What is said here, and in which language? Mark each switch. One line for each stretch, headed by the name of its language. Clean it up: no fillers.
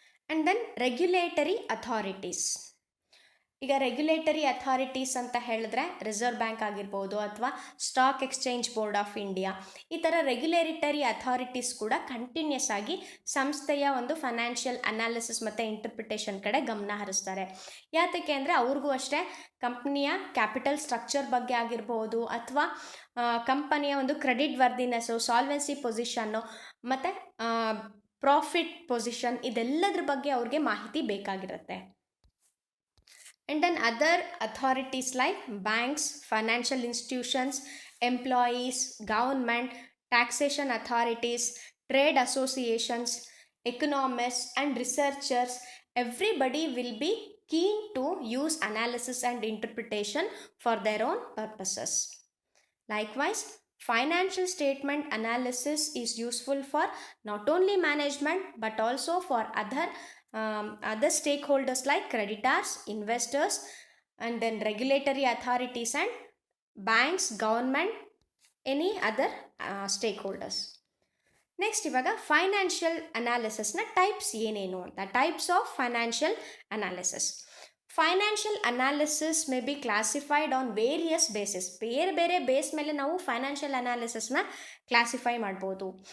Kannada: And then regulatory authorities. ಈಗ regulatory authorities ಅಂತ ಹೇಳಿದ್ರೆ ರಿಸರ್ವ್ ಬ್ಯಾಂಕ್ ಆಗಿರ್ಬೋದು ಅಥವಾ stock exchange board of India, ಈ ಥರ ರೆಗ್ಯುಲೇಟರಿ ಅಥಾರಿಟೀಸ್ ಕೂಡ ಕಂಟಿನ್ಯೂಸ್ ಆಗಿ ಸಂಸ್ಥೆಯ ಒಂದು ಫೈನಾನ್ಷಿಯಲ್ ಅನಾಲಿಸಿಸ್ ಮತ್ತು ಇಂಟರ್ಪ್ರಿಟೇಷನ್ ಕಡೆ ಗಮನ ಹರಿಸ್ತಾರೆ. ಯಾತಕ್ಕೆ ಅಂದರೆ ಅವ್ರಿಗೂ ಅಷ್ಟೇ ಕಂಪ್ನಿಯ ಕ್ಯಾಪಿಟಲ್ ಸ್ಟ್ರಕ್ಚರ್ ಬಗ್ಗೆ ಆಗಿರ್ಬೋದು ಅಥವಾ ಕಂಪನಿಯ ಒಂದು ಕ್ರೆಡಿಟ್ ವರ್ದಿನೆಸ್ಸು, ಸಾಲ್ವೆನ್ಸಿ ಪೊಸಿಷನ್ನು ಮತ್ತು ಪ್ರಾಫಿಟ್ ಪೊಸಿಷನ್, ಇದೆಲ್ಲದ್ರ ಬಗ್ಗೆ ಅವ್ರಿಗೆ ಮಾಹಿತಿ ಬೇಕಾಗಿರುತ್ತೆ.
English: And then other authorities like banks, financial institutions, employees, government, taxation authorities, trade associations, economists and researchers, everybody will be keen to use analysis and interpretation for their own purposes. Likewise, financial statement analysis is useful for not only management but also for other stakeholders like creditors, investors, and then regulatory authorities and banks, government, any other stakeholders.
Kannada: Next ಇವಾಗ financial ಅನಾಲಿಸಿಸ್ನ types ಏನೇನು ಅಂತ.
English: Types of financial analysis. Financial analysis may be classified on various basis.
Kannada: ಬೇರೆ ಬೇರೆ base ಮೇಲೆ ನಾವು financial ಅನಾಲಿಸಿಸ್ನ classify ಮಾಡ್ಬೋದು.